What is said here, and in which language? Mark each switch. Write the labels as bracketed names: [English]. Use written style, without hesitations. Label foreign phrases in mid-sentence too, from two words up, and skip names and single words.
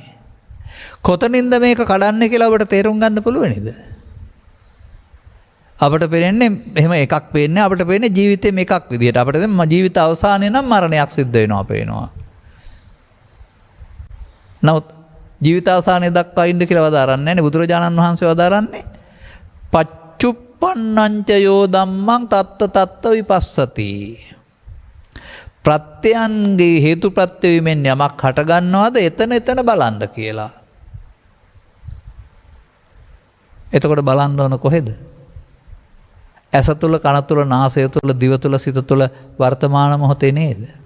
[Sinhala] කොතනින්ද මේක කඩන්නේ කියලා ඔබට තේරුම් ගන්න පුළුවන් නේද? අපට පේන්නේ එහෙම එකක් පේන්නේ අපට පේන්නේ ජීවිතේ මේකක් විදිහට. අපිට දැන් ජීවිත අවසානයේ නම් මරණයක් සිද්ධ වෙනවා පේනවා. නමුත් ජීවිත අවසානයේ දක්වා ඉන්න කියලා වදාරන්නේ නැහැ නේ බුදුරජාණන් වහන්සේ වදාරන්නේ. [Pali] පච්චුප්පන්නංච යෝ ධම්මං තත්ත තත්ත විපස්සති. [Sinhala] ප්‍රත්‍යයන්ගේ හේතු ප්‍රත්‍ය වීමෙන් යමක් හට ගන්නවද එතන එතන බලන්න කියලා. එතකොට බලන්න ඕන කොහෙද? ඇස තුළ, කන තුළ, නාසය තුළ, දිව තුළ, සිත තුළ වර්තමාන මොහොතේ නේද?